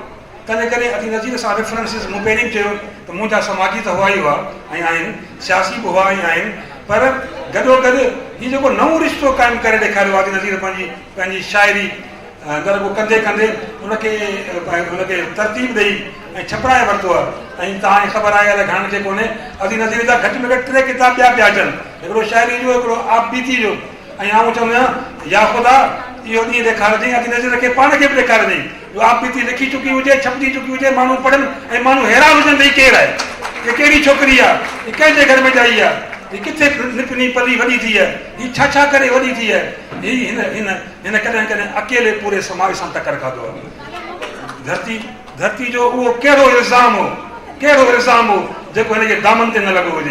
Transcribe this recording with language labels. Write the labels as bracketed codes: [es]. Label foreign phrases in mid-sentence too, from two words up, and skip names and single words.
[sd] तंहिंजे करे अदी नज़ीर सां रेफरेंसिस मूं पहिरीं चयो त मुंहिंजा समाजी त हुआ ई हुआ ऐं आहिनि, सियासी बि हुआ ई आहिनि, पर गॾोगॾु हीउ जेको नओं रिश्तो क़ाइमु करे ॾेखारियो आहे अदी नज़ीर पंहिंजी शाइरी गॾु कंदे हुनखे तरतीब ॾेई ऐं छपराए वरितो आहे। ऐं तव्हांखे ख़बर आहे अलाए घणनि खे कोन्हे अदी नज़ीर जा घटि में घटि 3 किताब ॿिया पिया अचनि, हिकिड़ो शाइरी जो, हिकिड़ो आप बीती जो। ऐं आउं चवंदो आहियां या ख़ुदा इहो ॾींहुं ॾेखारिजांइ, अदी नज़ीर खे पाण खे बि ॾेखारिजांइ जो आप बीती लिखी चुकी हुजे, छपजी चुकी हुजे, माण्हू पढ़नि ऐं माण्हू हैरान हुजनि त हीउ केरु आहे, हीअ कहिड़ी छोकिरी आहे, हीअ कंहिंजे घर में ॼाई आहे, हीअ किथे निपनी पली वॾी थी आहे, हीअ छा करे वॾी थी आहे, हिन कॾहिं अकेले पूरे समाज सां टकर खाधो आहे। धरती जो उहो कहिड़ो इल्ज़ाम हो जेको हिनजे दामन ते न लॻो हुजे।